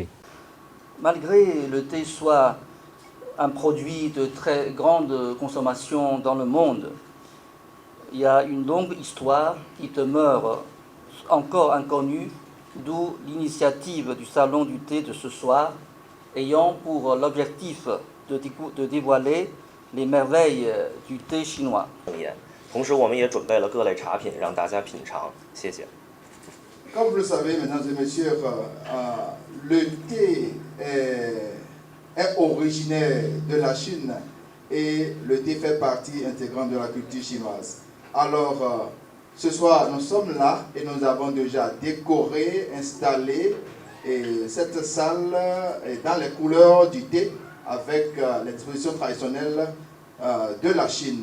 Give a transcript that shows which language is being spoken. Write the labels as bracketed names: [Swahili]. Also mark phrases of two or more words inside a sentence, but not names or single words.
[French] Malgré le thé soit un produit de très grande consommation dans le monde, il y a une longue histoire qui demeure encore inconnue, d'où l'initiative du Salon du thé de ce soir, ayant pour l'objectif de dévoiler les merveilles du thé chinois. [Chinese] 同时，我们也准备了各类茶品让大家品尝。谢谢。 [French] Comme vous le savez, mesdames et messieurs, le thé est originaire de la Chine et le thé fait partie intégrante de la culture chinoise. Alors, ce soir, nous sommes là et nous avons déjà décoré, installé cette salle dans les couleurs du thé avec l'exposition traditionnelle de la Chine.